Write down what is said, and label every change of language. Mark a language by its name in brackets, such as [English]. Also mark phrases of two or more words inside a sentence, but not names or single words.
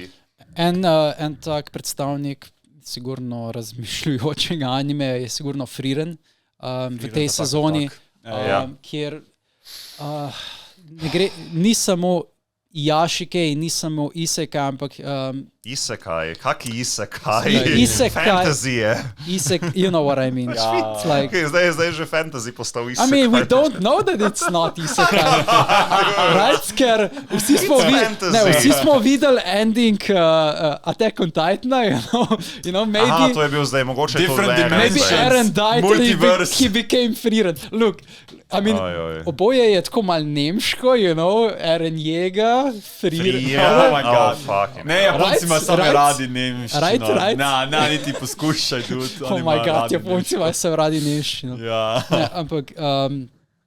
[Slovenian] En tak predstavnik sigurno razmišljujočega animeja je sigurno Frieren v tej sezoni, kjer ni samo Jašike in ni samo Isekai, ampak... Isekai? Kaki Isekai? Fantasy je. [English] You know what I mean. Like, [Slovenian] zdaj že fantasy postal Isekai. [English] I mean, we don't know that it's not Isekai. Right? [Slovenian] Ker vsi smo videli ending Attack on Titan, [English] you know, [Slovenian] maybe... Aha, to je bil zdaj mogoče [English] maybe Eren died and he became Frieren. Look, I mean, [Slovenian] oboje je tako mal nemško, [English] you know, Eren Jega, Frieren. Oh my god. [Slovenian] Ne, Japonci ima same radi nemščino. Ne, niti poskušaj tudi. [English] Oh my god, [Slovenian] Japonci ima same radi nemščino. Ja. Ampak